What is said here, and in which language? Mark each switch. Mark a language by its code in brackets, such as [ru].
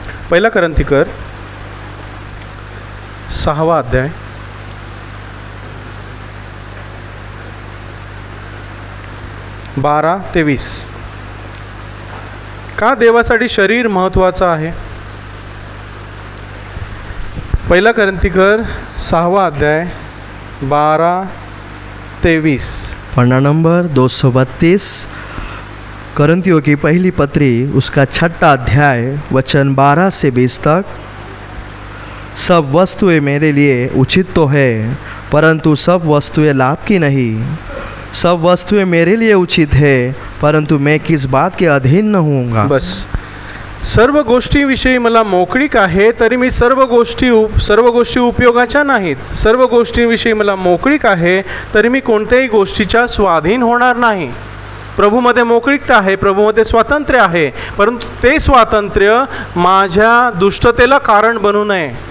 [mr] पहिला करंथीकर 6वा अध्याय 12 ते 20. का देवासाठी शरीर महत्त्वाचं आहे? पहिला करंथीकर 6वा अध्याय 12 ते 20. [hi] पन्ना नंबर 232, करंथियों की पहली पत्री उसका 6ठा अध्याय वचन 12 से 20 तक. सब वस्तुएं मेरे लिए उचित तो है, परंतु सब वस्तुएं लाभ की नहीं. सब वस्तुएं मेरे लिए उचित है, परंतु मैं किस बात के अधीन न होऊंगा. बस. [mr] सर्व गोष्टीविषयी मला मोकळीक आहे, तरी मी सर्व गोष्टी उपयोगाच्या नाहीत. सर्व गोष्टींविषयी मला मोकळीक आहे, तरी मी कोणत्याही गोष्टीच्या स्वाधीन होणार नाही. प्रभूमध्ये मोकळीकता आहे, प्रभूमध्ये स्वातंत्र्य आहे, परंतु ते स्वातंत्र्य माझ्या दुष्टतेला कारण बनू नये.